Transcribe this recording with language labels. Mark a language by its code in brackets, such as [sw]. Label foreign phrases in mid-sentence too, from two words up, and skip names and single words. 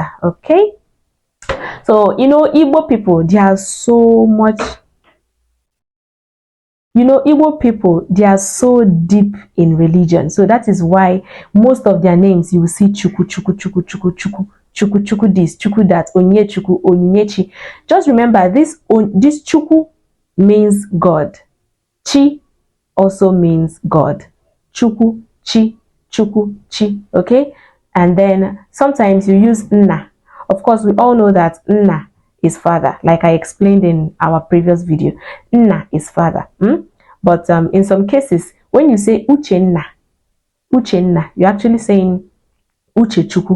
[en] Okay, so Igbo people, they are so much, Igbo people, they are so deep in religion. So that is why most of their names you will see chuku this, chuku that, Onyinyechi, Onyinyechi. Just remember this chuku means God. Chi also means God. Chuku, chi, chuku, chi. Okay, and then sometimes you use nna. Of course, we all know that nna is father, like I explained in our previous video. Nna is father. But in some cases, when you say uchenna, you're actually saying uchechukwu.